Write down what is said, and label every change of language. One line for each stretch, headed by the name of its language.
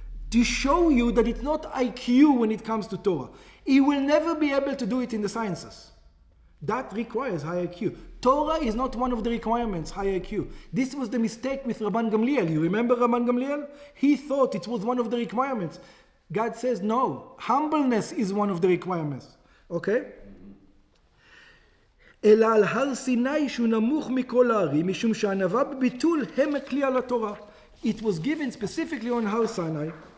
English: To show you that it's not IQ when it comes to Torah. He will never be able to do it in the sciences. That requires high IQ. Torah is not one of the requirements, high IQ. This was the mistake with Rabban Gamliel. You remember Rabban Gamliel? He thought it was one of the requirements. God says no. Humbleness is one of the requirements. Okay?
Hebrew: אלא על הר סיני שהוא נמוך מכל הערים, משום שהענווה בביטול הם הכלי על התורה.
English: It was given specifically on Har Sinai.